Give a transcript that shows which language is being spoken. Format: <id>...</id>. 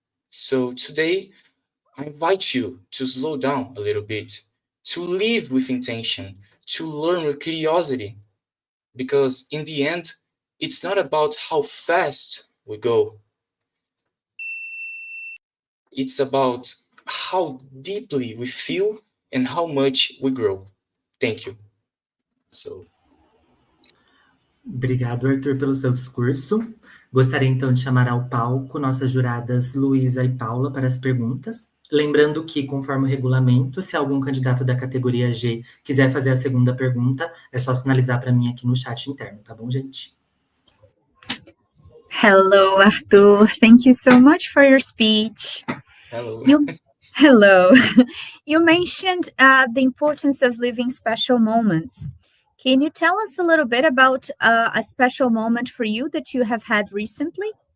<en>So today, I invite you to slow down a little bit, to live with intention, to learn with curiosity. Because in the end, it's not about how fast we go, it's about how deeply we feel and how much we grow. Thank you. So,</en> <pt>Obrigado, Arthur, pelo seu discurso. Gostaria então de chamar ao palco nossas juradas Luísa e Paula para as perguntas. Lembrando que, conforme o regulamento, se algum candidato da categoria G quiser fazer a segunda pergunta, é só sinalizar para mim aqui no chat interno, tá bom, gente?</pt> <en>Hello, Arthur. Thank you so much for your speech. hello. Hello. You mentioned the importance of living special moments. Can you tell us a little bit about a special moment for you that you have had recently?</en>